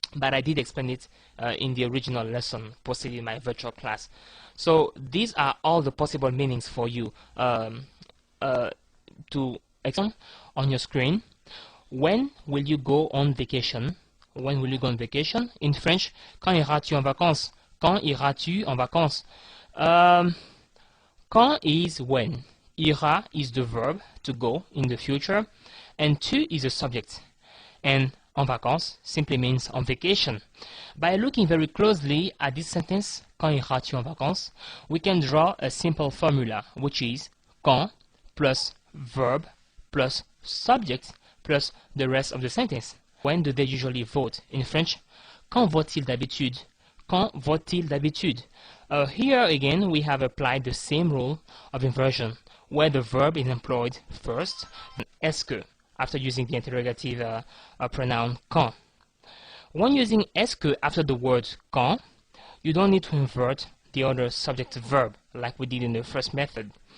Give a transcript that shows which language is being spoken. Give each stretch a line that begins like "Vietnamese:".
English: But I did explain it in the original lesson posted in my virtual class. So these are all the possible meanings for you to explain on your screen. When will you go on vacation? When will you go on vacation? In French,
French: quand iras-tu en vacances? Quand iras-tu en vacances?
English: Quand is when. Ira is the verb to go in the future, and tu is the subject. And en vacances simply means on vacation. By looking very closely at this sentence,
French: quand iras-tu en vacances,
English: we can draw a simple formula, which is quand plus verb plus subject plus the rest of the sentence. When do they usually vote? In French,
French: quand vote-t-il d'habitude? Quand vote-t-il d'habitude?
English: Here again we have applied the same rule of inversion, where the verb is employed first, est-ce que, after using the interrogative pronoun quand. When using est-ce que after the word quand, you don't need to invert the other subject verb like we did in the first method.